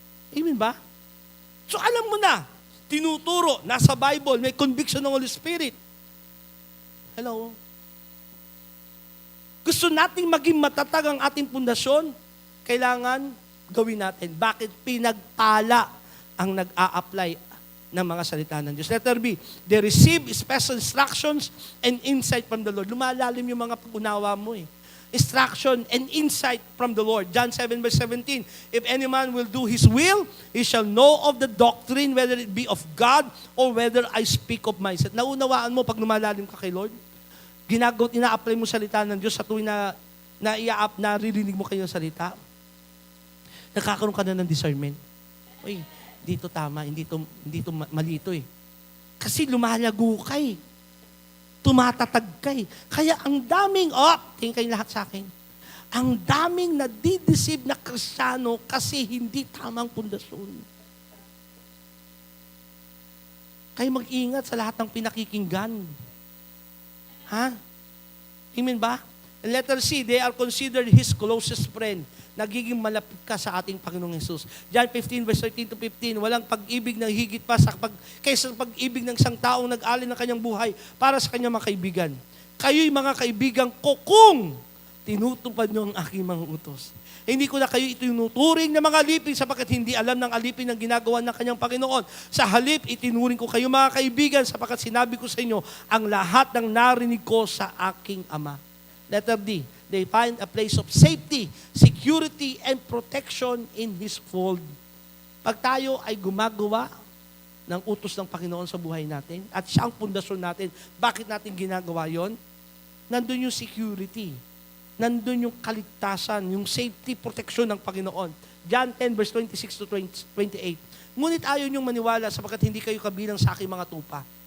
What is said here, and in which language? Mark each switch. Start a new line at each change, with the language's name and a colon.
Filipino: Amen ba? So alam mo na, tinuturo, nasa Bible, may conviction ng Holy Spirit. Hello? Gusto nating maging matatag ang ating pundasyon, kailangan gawin natin. Bakit? Pinagpala ang nag-a-apply ng mga salita ng Diyos.
English: Letter B, they receive special instructions and insight from the Lord.
Filipino: Lumalalim yung mga pag-unawa mo eh. Instruction and insight from the Lord.
English: John 7 verse 17, if any man will do His will, he shall know of the doctrine, whether it be of God or whether I speak of myself.
Filipino: Naunawaan mo pag lumalalim ka kay Lord? Ina-apply mo salita ng Diyos sa tuwing naririnig mo kayo salita. Nakakaroon ka na ng discernment. Uy, dito tama, hindi to mali ito eh. Kasi lumalago ka eh. Tumatatag ka eh. Kaya ang daming, tingin kayo lahat sa akin, ang daming nadideceive na Kristiyano kasi hindi tamang pundasyon. Kayo mag-ingat sa lahat ng pinakikinggan. Ha? Amen ba?
English: And letter C, they are considered His closest friend.
Filipino: Nagiging malapit ka sa ating Panginoong Jesus. John 15 verse 13 to 15, walang pag-ibig na higit pa kaysa pag-ibig ng isang taong nag-alin ng kanyang buhay para sa kanyang mga kaibigan. Kayo'y mga kaibigan ko kung tinutupad nyo ang aking mga utos. Hindi ko na kayo itinuturing na mga alipin sapagkat hindi alam ng alipin ang ginagawa ng kanyang Panginoon. Sa halip, itinuring ko kayo mga kaibigan sapagkat sinabi ko sa inyo ang lahat ng narinig ko sa aking Ama.
English: Letter D, they find a place of safety, security, and protection in His fold.
Filipino: Pag tayo ay gumagawa ng utos ng Panginoon sa buhay natin, at siya ang pundasyon natin, bakit natin ginagawa yon? nandun yung security. Nandun yung kaligtasan, yung safety, protection ng Panginoon. John 10 verse 26 to 28. Ngunit ayaw niyong maniwala sapagkat hindi kayo kabilang sa aking mga tupa.